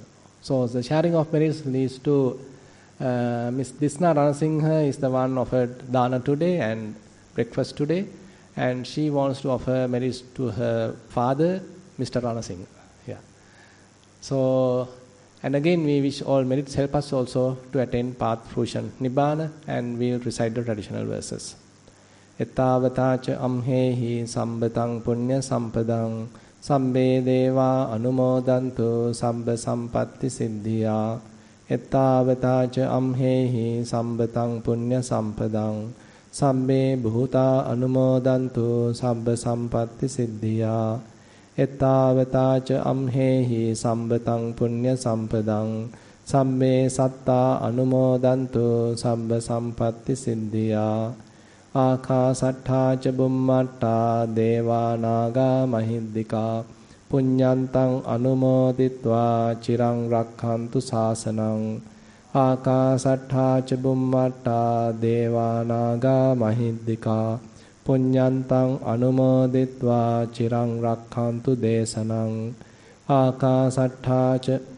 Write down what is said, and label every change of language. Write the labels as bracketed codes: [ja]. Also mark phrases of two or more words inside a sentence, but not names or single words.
[en] So the sharing of merits leads to Miss Disna Ranasinghe is the one offered dana today and breakfast today, and she wants to offer merits to her father, Mr. Ranasinghe. Yeah. So, and again we wish all merits help us also to attain path fruition Nibbana, and we'll recite the traditional verses. [pi] එතාවතාච අම්හෙහි සම්බතං පුඤ්ඤ සම්පදං සම්බේ දේවා අනුමෝදන්තු සබ්බ සම්පatti සිද්ධියා එතාවතාච අම්හෙහි සම්බතං පුඤ්ඤ සම්පදං සම්බේ භූතා අනුමෝදන්තු සබ්බ සම්පatti සිද්ධියා එතාවතාච අම්හෙහි සම්බතං පුඤ්ඤ සම්පදං සම්මේ සත්තා අනුමෝදන්තු සබ්බ සම්පatti සිද්ධියා ආකාසට්ඨා ච බුම්මට්ඨා දේවා නාග මහිද්దికා පුඤ්ඤන්තං අනුමෝදිත්වා චිරං රක්ඛන්තු ශාසනං ආකාසට්ඨා ච බුම්මට්ඨා දේවා නාග මහිද්దికා පුඤ්ඤන්තං අනුමෝදිත්වා චිරං රක්ඛන්තු දේශනං ආකාසට්ඨා ච